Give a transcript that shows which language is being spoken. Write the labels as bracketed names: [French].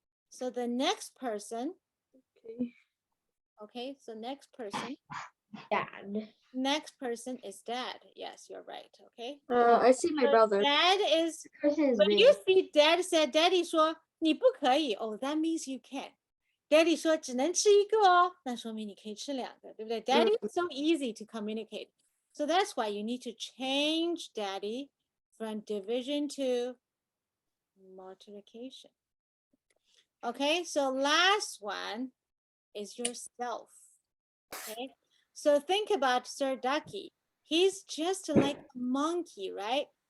[English] So the next person, okay, so next person is dad. Yes, you're right, okay? I see my So brother. dad is, Person is when me. you see dad said, daddy [Chinese] 说你不可以, [English] oh, that means you can. [Chinese] Daddy 说只能吃一个哦，那说明你可以吃2个，对不对？ [English] Daddy is so easy to communicate. So that's why you need to change daddy from division to multiplication. Okay, so last one is yourself. Okay, so think about Sir Ducky. He's just like a monkey, right?